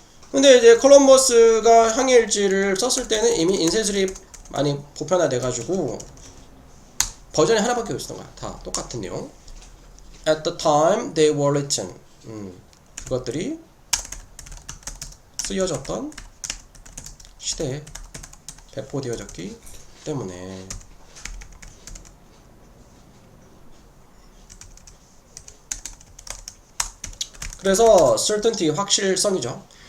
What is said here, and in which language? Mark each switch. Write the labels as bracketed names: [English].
[Korean] 근데 이제 콜럼버스가 항해일지를 썼을 때는 이미 인쇄술이 많이 보편화돼 가지고 버전이 하나밖에 없었던 거야. 다 똑같은 내용. [English] At the time they were written. [Korean] 그것들이 쓰여졌던 시대에 배포되어졌기 때문에. 그래서 certainty 확실성이죠.